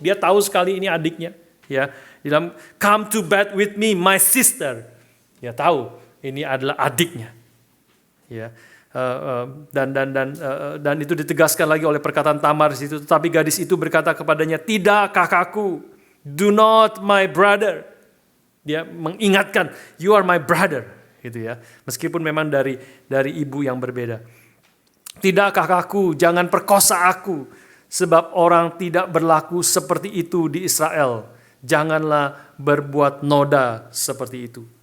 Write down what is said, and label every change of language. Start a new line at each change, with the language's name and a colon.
Indonesian: Dia tahu sekali ini adiknya, ya. Di dalam
English: "Come to bed with me, my sister."
Indonesian: Dia tahu ini adalah adiknya. Ya. Dan itu ditegaskan lagi oleh perkataan Tamar di situ. Tetapi gadis itu berkata kepadanya, "Tidak, kakakku.
English: Do not, my brother."
Indonesian: Dia mengingatkan,
English: "You are my brother."
Indonesian: Gitu ya. Meskipun memang dari ibu yang berbeda. "Tidak, kakakku, jangan perkosa aku, sebab orang tidak berlaku seperti itu di Israel. Janganlah berbuat noda seperti itu."